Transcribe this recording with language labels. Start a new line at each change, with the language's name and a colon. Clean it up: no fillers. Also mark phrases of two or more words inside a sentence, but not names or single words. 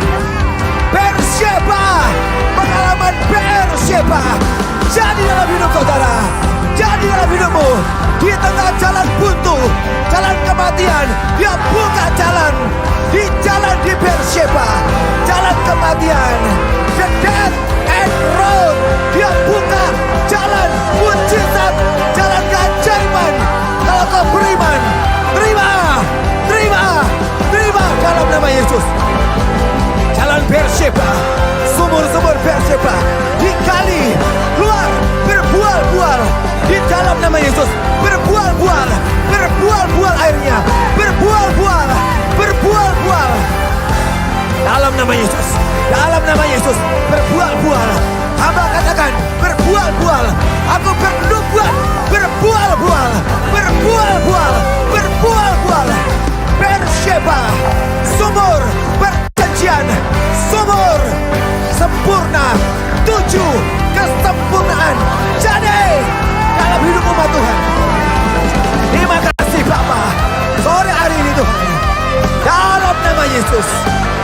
Indonesian: Beersheba, pengalaman Beersheba jadi dalam hidup saudara, jadi dalam hidupmu. Di tengah jalan buntu, jalan kematian, dia buka jalan. Di jalan di Beersheba, jalan kematian,
English: the death and road,
Indonesian: dia buka jalan mujizat, jalan keajaiban. Kalau kau beriman, terima, terima, terima dalam nama Yesus. Jalan Beersheba, sumur-sumur Beersheba digali, keluar, berbual-bual di dalam nama Yesus. Berbual-bual, berbual-bual airnya, berbual-bual, berbual-bual dalam nama Yesus. Dalam nama Yesus, berbual-bual. Hamba katakan berbual-bual. Aku bernubuat, berbual-bual, berbual-bual, berbual-bual. Beersheba, sumur perjanjian, sumur sempurna, 7 kesempurnaan jadi dalam hidup umat Tuhan. Terima kasih Bapa, sore hari ini Tuhan, dalam nama Yesus.